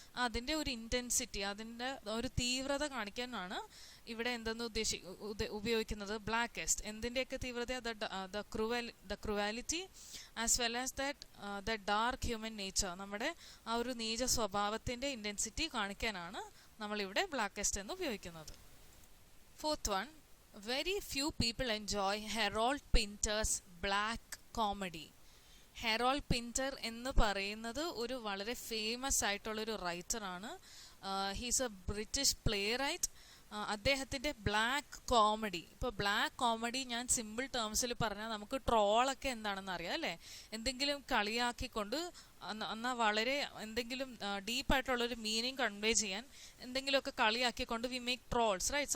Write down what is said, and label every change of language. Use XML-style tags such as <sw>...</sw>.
<ml>അതിൻ്റെ ഒരു ഇൻറ്റൻസിറ്റി, അതിൻ്റെ ഒരു തീവ്രത കാണിക്കാനാണ് ഇവിടെ എന്തെന്ന് ഉപയോഗിക്കുന്നത്? ബ്ലാക്കസ്റ്റ്. എന്തിൻ്റെയൊക്കെ തീവ്രത?</ml> <en>The cruelty as well as the dark human nature.</en> <ml>നമ്മുടെ ആ ഒരു നീച സ്വഭാവത്തിൻ്റെ ഇൻറ്റൻസിറ്റി കാണിക്കാനാണ് നമ്മളിവിടെ ബ്ലാക്കസ്റ്റ് എന്ന് ഉപയോഗിക്കുന്നത്.</ml> <en>Fourth one, very few people enjoy Harold Pinter's black comedy.</en> <ml>Herald Pinter എന്ന് പറയുന്നത് ഒരു വളരെ ഫേമസ് ആയിട്ടുള്ളൊരു റൈറ്ററാണ്.</ml> <en>He's a British playwright.</en> <ml>അദ്ദേഹത്തിൻ്റെ ബ്ലാക്ക് കോമഡി, ഇപ്പോൾ ബ്ലാക്ക് കോമഡി ഞാൻ സിമ്പിൾ ടേംസിൽ പറഞ്ഞാൽ നമുക്ക് ട്രോളൊക്കെ എന്താണെന്ന് അറിയാം അല്ലേ? എന്തെങ്കിലും കളിയാക്കിക്കൊണ്ട് എന്നാൽ വളരെ എന്തെങ്കിലും ഡീപ്പായിട്ടുള്ളൊരു മീനിങ് കൺവേ ചെയ്യാൻ എന്തെങ്കിലുമൊക്കെ കളിയാക്കിക്കൊണ്ട്</ml> <en>We make trolls, right?</en>